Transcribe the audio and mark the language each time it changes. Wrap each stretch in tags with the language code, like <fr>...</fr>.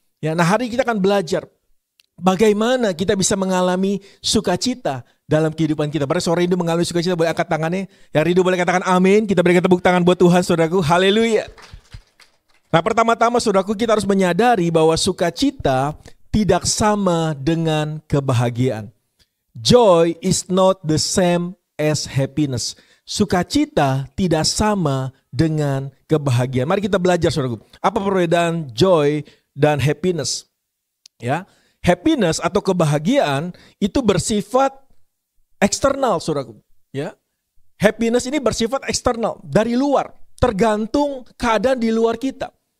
<id>Ya, nah hari ini kita akan belajar bagaimana kita bisa mengalami sukacita dalam kehidupan kita. Pada sore ini mengalami sukacita, boleh angkat tangannya. Yang rindu boleh katakan amin. Kita berikan tepuk tangan buat Tuhan, saudaraku. Haleluya. Nah, pertama-tama saudaraku, kita harus menyadari bahwa sukacita tidak sama dengan kebahagiaan.</id> <en>Joy is not the same as happiness.</en> <id>Sukacita tidak sama dengan kebahagiaan. Mari kita belajar, saudaraku. Apa perbedaan joy dan happiness? Ya, happiness atau kebahagiaan itu bersifat eksternal, saudaraku. Ya, happiness ini bersifat eksternal, dari luar, tergantung keadaan di luar kita.</id>